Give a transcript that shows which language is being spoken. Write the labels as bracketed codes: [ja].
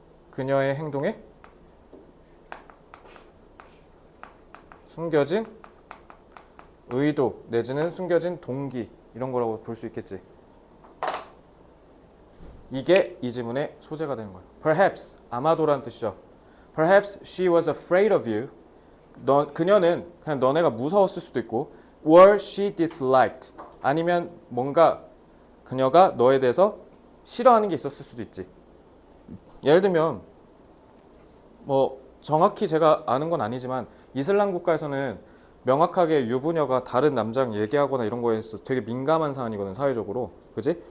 [ko] 그녀의 행동에 숨겨진 의도 내지는 숨겨진 동기 이런 거라고 볼 수 있겠지. 이게 이 지문의 소재가 되는 거예요. Perhaps 아마도라는 뜻이죠. [en] Perhaps she was afraid of you. [ko] 그녀는 그냥 너네가 무서웠을 수도 있고 [en] or she disliked [ko] 아니면 뭔가 그녀가 너에 대해서 싫어하는 게 있었을 수도 있지. 예를 들면 뭐 정확히 제가 아는 건 아니지만 이슬람 국가에서는 명확하게 유부녀가 다른 남자랑 얘기하거나 이런 거에 있어서 되게 민감한 사안이거든 사회적으로. 그지?